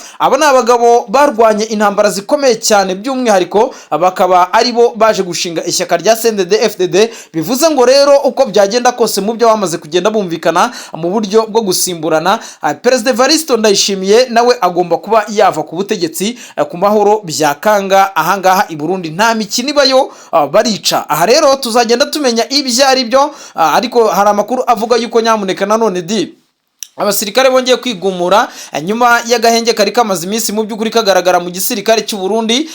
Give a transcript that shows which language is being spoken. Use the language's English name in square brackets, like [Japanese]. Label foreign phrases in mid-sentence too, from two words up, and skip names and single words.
[Kinyarwanda] Aba ni abagabo barwanye intambara zikomeye cyane, by'umwihariko bakaba aribo baje gushinga ishyaka rya CNDD FDD. Bivuze ngo rero uko byagenda kose mu byo bamaze kugenda bumvikana mu buryo bwo gusimburana, Perezida Evariste Ndayishimiye nawe agomba kuba yava ku butegetsi ku mahoro byakanga. Ahangaha i Burundi nta mikino ibayo, barica. Aha rero tuzagenda tumenya ibyari byo, ariko hari amakuru avuga yuko nyamuneka nanone abasirikare bongeye kwigumura nyuma y'agahenge kari kamaze iminsi mu by'ukuri kagaragara mu gisirikare cy'u Burundi.